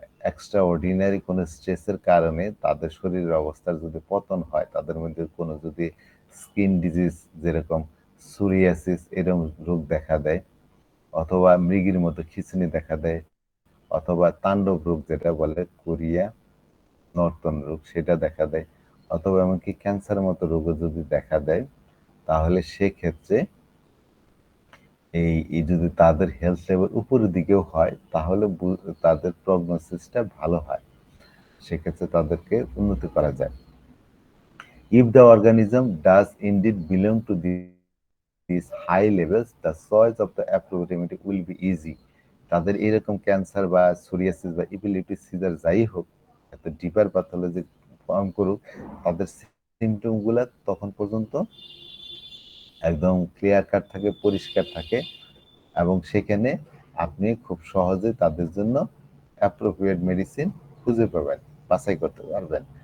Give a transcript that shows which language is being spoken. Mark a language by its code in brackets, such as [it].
[bn] Extra ordinary কোনো স্ট্রেসের কারণে তাদের শরীরের অবস্থার যদি পতন হয়, তাদের মধ্যে কোনো যদি স্কিন ডিজিজ যেরকম সোরিয়াসিস এরকম রোগ দেখা দেয়, অথবা মৃগীর মতো খিঁচুনি দেখা দেয়, অথবা তাণ্ডব রোগ যেটা বলে কোরিয়া নর্তন রোগ সেটা দেখা দেয়, অথবা এমনকি ক্যান্সারের মতো রোগও যদি দেখা দেয়, তাহলে সেক্ষেত্রে এই যদি তাদের হেলথ লেভেল উপরের দিকেও হয়, তাহলে তাদের প্রগনোসিসটা ভালো হয়, সেক্ষেত্রে তাদেরকে উন্নতি করা যায়। [en] If the organism does indeed belong to these high levels, the choice of the appropriate remedy will be easy. [bn] তাদের এরকম ক্যান্সার বা সোরিয়াসিস বা ইপিলেপ্টিক সিজার যাই হোক, এত ডিপার প্যাথোলজি ফর্ম করুক, তাদের সিমটমগুলো তখন পর্যন্ত একদম ক্লিয়ার কাট থাকে, পরিষ্কার থাকে, এবং সেখানে আপনি খুব সহজে তাদের জন্য অ্যাপ্রোপ্রিয়েট মেডিসিন খুঁজে পাবেন, বাছাই করতে পারবেন।